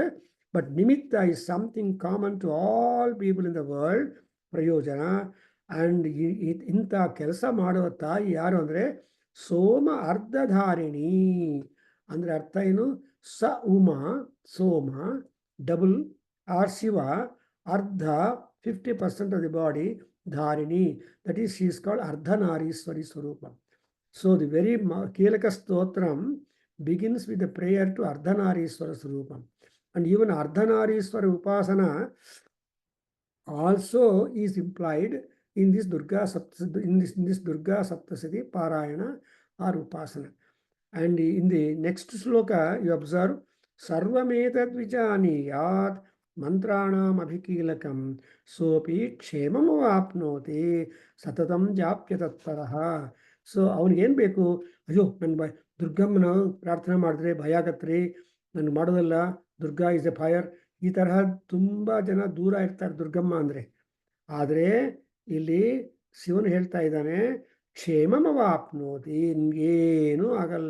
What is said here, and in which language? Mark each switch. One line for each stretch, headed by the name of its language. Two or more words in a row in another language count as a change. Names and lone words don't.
English: But ನಿಮಿತ್ತ is something common to all people in the world, ಪ್ರಯೋಜನ.
Kannada: ಆ್ಯಂಡ್ ಇಂಥ ಕೆಲಸ ಮಾಡುವ ತಾಯಿ ಯಾರು ಅಂದರೆ ಸೋಮ ಅರ್ಧಧಾರಿಣಿ. ಅಂದರೆ ಅರ್ಥ ಏನು, ಸ ಉಮಾ, ಸೋಮ ಡಬಲ್, ಆರ್ ಶಿವ, ಅರ್ಧ
English: 50% of the body, Dharini, that is, she is called Ardhanarishwari Swarupa. So the very Kelaka Stotram begins with the prayer to Ardhanarishwara Swarupa. And even Ardhanarishwara Upasana also is implied in this Durga Saptasati Parayana or Upasana. And in the next sloka you observe
Sanskrit: सर्वमेतद् विजानीयात् ಮಂತ್ರಾಣಾಂ ಅಭಿಕೀಲಕಂ ಸೋಪಿ ಕ್ಷೇಮಂ ವಾಪ್ನೋತಿ ಸತತಂ ಜಾಪ್ಯ ತತ್ಪರಃ.
Kannada: ಸೊ ಅವನಿಗೇನು ಬೇಕು, ಅಯ್ಯೋ ನನ್ನ ದುರ್ಗಮ್ಮನ ಪ್ರಾರ್ಥನೆ ಮಾಡಿದ್ರೆ ಭಯ ಆಗತ್ರಿ, ನನಗೆ ಮಾಡೋದಲ್ಲ,
English: Durga is a fire.
Kannada: ಈ ತರಹ ತುಂಬ ಜನ ದೂರ ಇರ್ತಾರೆ ದುರ್ಗಮ್ಮ ಅಂದರೆ. ಆದರೆ ಇಲ್ಲಿ ಶಿವನು ಹೇಳ್ತಾ ಇದ್ದಾನೆ,
Sanskrit: ಕ್ಷೇಮಂ ವಾಪ್ನೋತಿ,
Kannada: ನಿಮಗೇನೂ ಆಗಲ್ಲ.